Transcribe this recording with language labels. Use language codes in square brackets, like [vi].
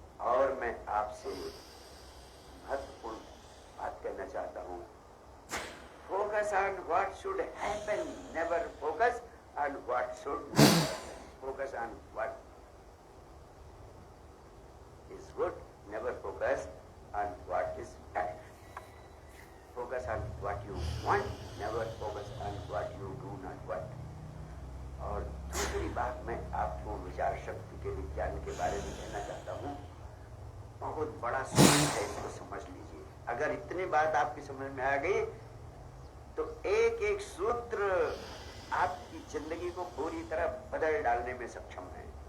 [hi] और मैं आपसे महत्वपूर्ण बात कहना चाहता हूँ। [en] Focus on what should happen. Never focus on what should not happen. Focus on what is good. Never focus on what is bad. Focus on what you want. Never focus on what you do not want. [hi] और दूसरी बात मैं आपको विचार शक्ति के विज्ञान के बारे में कहना चाहता हूँ। बहुत बड़ा सूत्र है, इसको समझ लीजिए। अगर इतनी बात आपकी समझ में आ गई तो एक एक सूत्र आपकी जिंदगी को पूरी तरह बदल डालने में सक्षम है।